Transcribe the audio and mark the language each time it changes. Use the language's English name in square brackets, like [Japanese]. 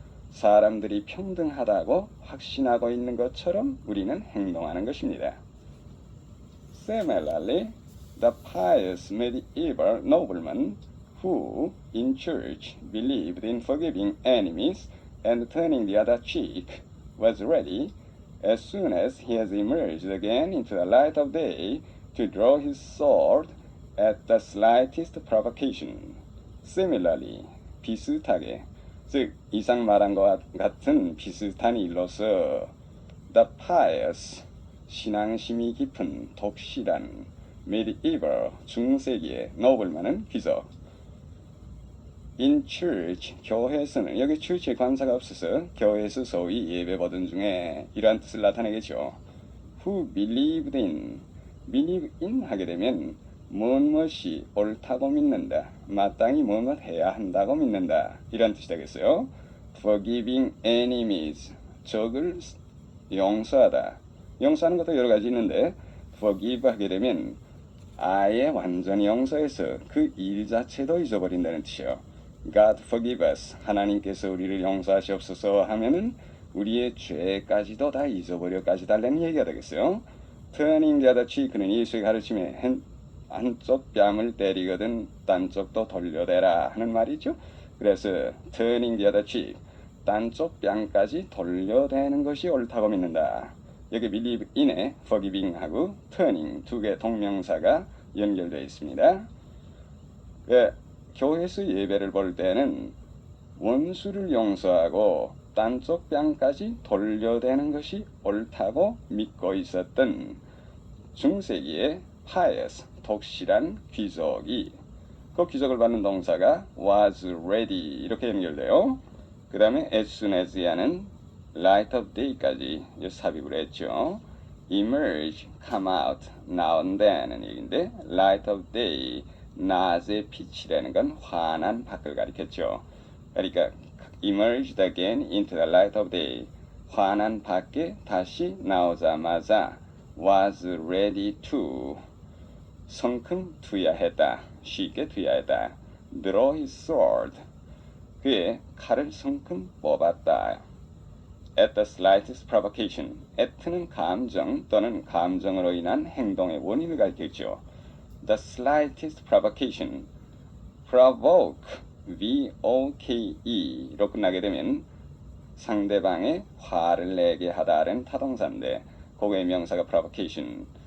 [Korean] 사람들이 평등하다고 확신하고 있는 것처럼 우리는 행동하는 것입니다. [English] Similarly, the pious medieval nobleman who, in church, believed in forgiving enemies and turning the other cheek, was ready, as soon as he has emerged again into the light of day, to draw his sword at the slightest provocation. Similarly, [Korean] 비슷하게, 즉 이상 말한 것 같은 비슷한 일로서 [English] The pious, [Korean] 신앙심이 깊은 독실한 medieval, 중세기의 nobleman은 귀족. [English] In church, [Korean] 교회에서는 여기 church에 관사가 없어서 교회에서 소위 예배받은 중에 이러한 뜻을 나타내겠죠. [English] Who believed in, believe in [Korean] 하게 되면 무엇이 옳다고 믿는다, 마땅히 무엇 해야 한다고 믿는다, 이런 뜻이 되겠어요. [English] Forgiving enemies, [Korean] 적을 용서하다. 용서하는 것도 여러 가지 있는데 forgive 하게 되면 아예 완전히 용서해서 그 일 자체도 잊어버린다는 뜻이요. [English] God forgive us, [Korean] 하나님께서 우리를 용서하시옵소서 하면은 우리의 죄까지도 다 잊어버려까지 달라는 얘기가 되겠어요. [English] Turning the other cheek [Korean] 는 예수의 가르침에 한쪽 뺨을 때리거든 딴 쪽도 돌려대라 하는 말이죠. 그래서 [English] turning the other cheek, [Korean] 딴쪽 뺨까지 돌려대는 것이 옳다고 믿는다. 여기 [English] believe in [Korean] 에 forgiving하고 turning 두 개 동명사가 연결되어 있습니다. 교회에서 예배를 볼 때는 원수를 용서하고 딴쪽 뺨까지 돌려대는 것이 옳다고 믿고 있었던 중세기의 pious, 독실한 귀족이, 그 귀족을 받는 동사가 [English] was ready [Korean] 이렇게 연결돼요. 그 다음에 [English] as soon as [Korean] 야는 light of day까지 삽입을 했죠. emerge, come out, 나온다는 얘기인데 [English] light of day, [Korean] 낮의 빛이라는 건 환한 밖을 가리켰죠. 그러니까 [English] emerged again into the light of day, [Korean] 환한 밖에 다시 나오자마자 [English] was ready to, [Korean] 성큼 투야했다, 쉽게 투야했다. [English] draw his sword, [Korean] 그의 칼을 성큼 뽑았다. [English] at the slightest provocation, [Korean] at는 감정 또는 감정으로 인한 행동의 원인을 가리켰죠. [English] the slightest provocation, [Korean] provoke, V-O-K-E로 끝나게 되면 상대방의 화를 내게 하다는 타동사인데 그거의 명사가 provocation.